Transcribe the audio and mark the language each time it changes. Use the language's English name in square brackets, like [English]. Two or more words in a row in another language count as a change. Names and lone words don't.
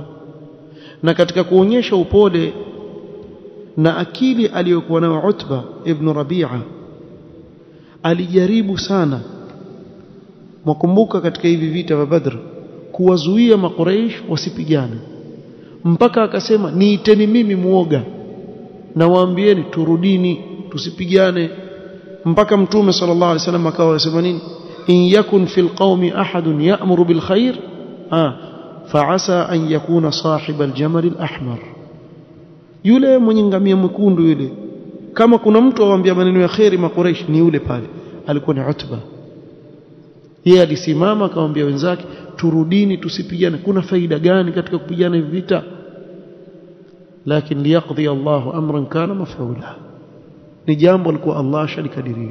[Swahili] Na katika kuonyesha upole na akili aliyokuwa nayo Utba ibn Rabi'a, alijaribu sana, mkumbuka katika hivi vita vya Badr, kuwazuia makuraish wasipigane, mpaka akasema niiteni mimi muoga na waambieni turudini tusipigane. Mpaka Mtume [Arabic] صلى الله عليه وسلم [Swahili] akawa anasema nini, [Arabic] إن يكن في القوم أحد يأمر بالخير فعسى أن يكون صاحب الجمل الأحمر, [Swahili] yule mwenye ngamia mwekundu yule, kama kuna mtu awaambia maneno ya khairi makuraish ni yule pale, alikuwa ni Utba. Yeye alisimama akamwambia wenzake turudini tusipigane, kuna faida gani katika kupigana hivi vita? Lakini [Arabic] ليقضي الله أمرا كان مفعولا, [Swahili] ni jambo alikuwa Allah shalikadiria.